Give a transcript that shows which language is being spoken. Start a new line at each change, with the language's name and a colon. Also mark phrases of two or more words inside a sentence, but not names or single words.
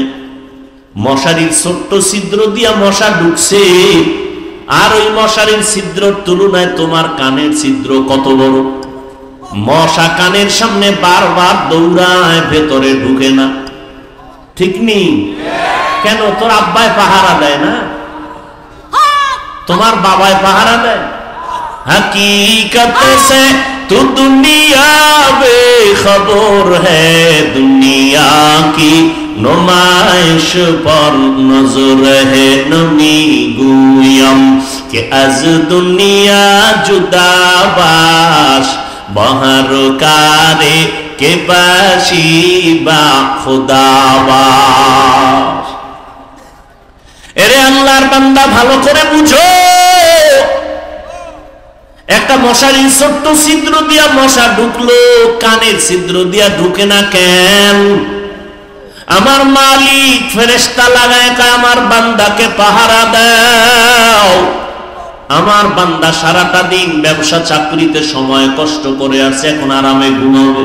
Bangla: মশারির ছোট্ট ছিদ্র দিয়া মশা ঢুকছে, আর ওই মশারির ছিদ্রের তুলনায় তোমার কানের ছিদ্র কত বড়। মশা কানের সামনে বারবার দৌড়ায়, ভেতরে ঢুকে না। ঠিক নি? কেন? তোর আব্বায় পাহারা দেয় না? তোমার বাবায় পাহারা দেয়?
Urdu: حقیقت سے تو دنیا بے خبر ہے، دنیا کی نمائش پر نظر ہے.
Persian: نمی‌گویم که از دنیا جدا باش، به هر کاری که باشی با خدا باش.
Bangla: এরে আল্লাহর বান্দা ভালো করে বুঝো, একটা মশারির ছোট্ট ছিদ্র দিয়া মশা ঢুকলো, কানের ছিদ্র দিয়া ঢুকে না কেন? আমার মালিক ফেরেশতা লাগায় আমার বান্দাকে পাহারা দাও। আমার বান্দা সারাটা দিন ব্যবসা চাকরিতে সময় কষ্ট করে আসছে, এখন আরামে ঘুমাবে।